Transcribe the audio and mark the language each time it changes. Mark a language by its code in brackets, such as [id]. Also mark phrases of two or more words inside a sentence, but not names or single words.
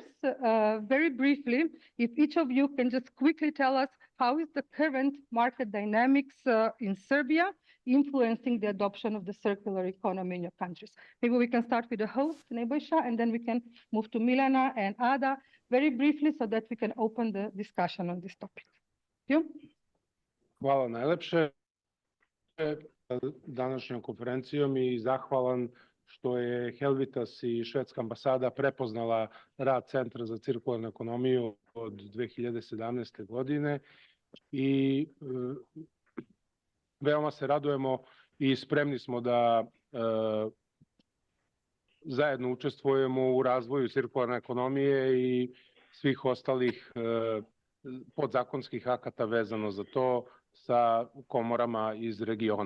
[en] Very briefly, if each of you can just quickly tell us how is the current market dynamics in Serbia influencing the adoption of the circular economy in your countries. Maybe we can start with the host, Nebojša, and then we can move to Milena and Ada very briefly so that we can open the discussion on this topic. You? [sr] Hvala najlepše današnjom konferencijom i zahvalan što je Helvitas i švedska ambasada prepoznala rad Centra za cirkularnu ekonomiju od 2017. godine i veoma se radujemo i spremni smo da zajedno učestvujemo u razvoju cirkularne ekonomije i svih ostalih podzakonskih akata vezano za to sa komorama iz regiona.